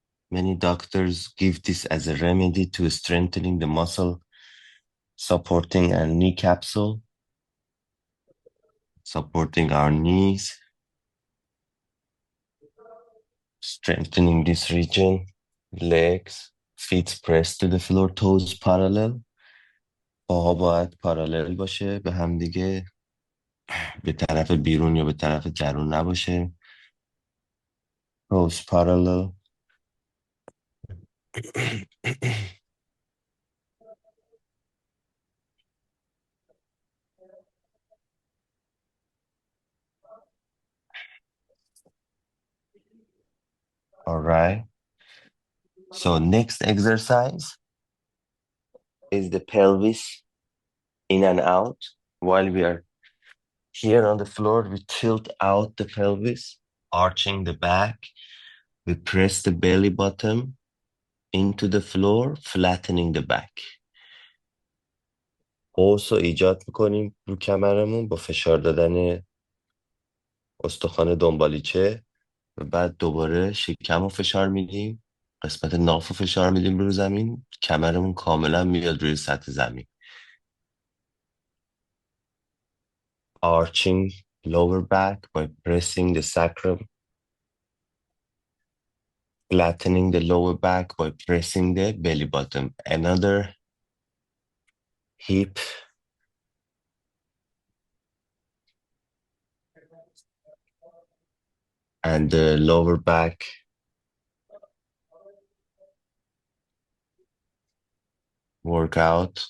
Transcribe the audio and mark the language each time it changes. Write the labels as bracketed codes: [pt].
[en] Many doctors give this as a remedy to strengthening the muscle, supporting a knee capsule, supporting our knees, strengthening this region. Legs, feet pressed to the floor, toes parallel. [fa] پاها باید پارالل باشه به هم دیگه، به طرف بیرون یا به طرف درون نباشه. [en] Toes parallel. All right. So next exercise is the pelvis in and out. While we are here on the floor, we tilt out the pelvis, arching the back. We press the belly button into the floor, flattening the back. [fa] قوس رو ایجاد میکنیم رو کمرمون با فشار دادن استخوان دنبالیچه و بعد دوباره شکم رو فشار میدیم، قسمت ناف رو فشار میدیم رو زمین، کمرمون کاملا میاد روی سطح زمین. [en] Arching lower back by pressing the sacrum, flattening the lower back by pressing the belly button. Another hip and the lower back workout.